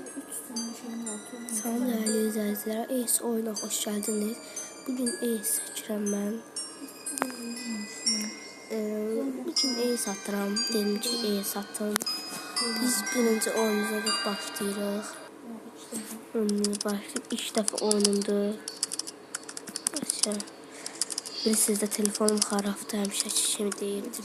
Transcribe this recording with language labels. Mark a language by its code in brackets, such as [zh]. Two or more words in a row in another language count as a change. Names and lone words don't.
[tr] Salam değerli izleyiciler, Ace oyuna hoş geldiniz. [az] Bugün Ace seçirəm mən. Bugün Ace atıram. Dedim ki Ace satın. Biz birinci oyunumuza başlayırıq. Başlayıb 2 dəfə oyunumdu. Bilirsiniz də telefonum xarabdır, həmişəki kimi deyildi.